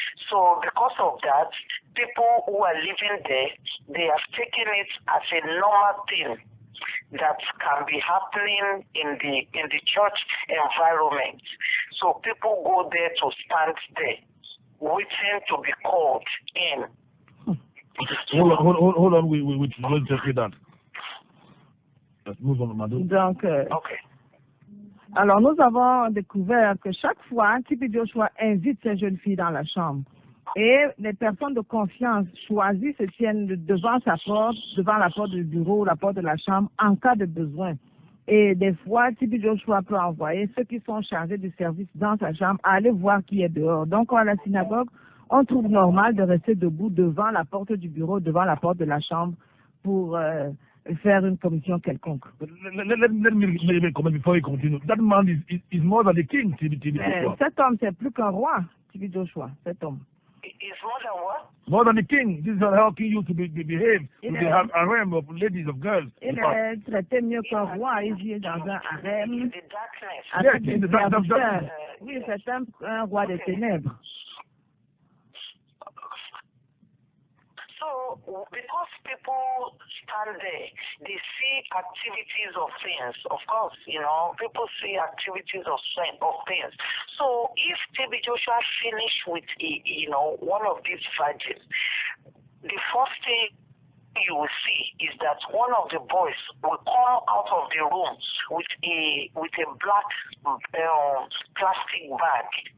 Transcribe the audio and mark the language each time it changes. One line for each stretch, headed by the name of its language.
English: So because of that, people who are living there, they have taken it as a normal thing that can be happening in the church environment. So people go there to stand there, waiting to be called in. Hold on, we will check that. Let's move on, madame.
French: Donc,
English: Okay.
French: alors nous avons découvert que chaque fois, T.B Joshua invite ces jeunes filles dans la chambre. Et les personnes de confiance choisies se tiennent devant sa porte, devant la porte du bureau, la porte de la chambre, en cas de besoin. Et des fois, T.B Joshua peut envoyer ceux qui sont chargés du service dans sa chambre à aller voir qui est dehors. Donc, à la synagogue, on trouve normal de rester debout devant la porte du bureau, devant la porte de la chambre pour faire une commission quelconque.
English: Let me comment before we continue. That man is more than a king, T.B Joshua.
French: Cet homme, c'est plus qu'un roi, T.B Joshua, cet homme.
English: It's more than what? More than a king. This is how king used to behave. They have a harem of ladies, of girls.
French: Il est traité mieux qu'un roi, il vit dans un harem.
English: The darkness.
French: Avec
English: Yes,
French: des
English: in the dark-
French: serviteurs. Oui, c'est un roi des ténèbres.
English: So, because people stand there, they see activities of things. Of course, you know, people see activities of things. So, if T.B Joshua finish with, one of these virgins, the first thing you will see is that one of the boys will come out of the room with a black plastic bag.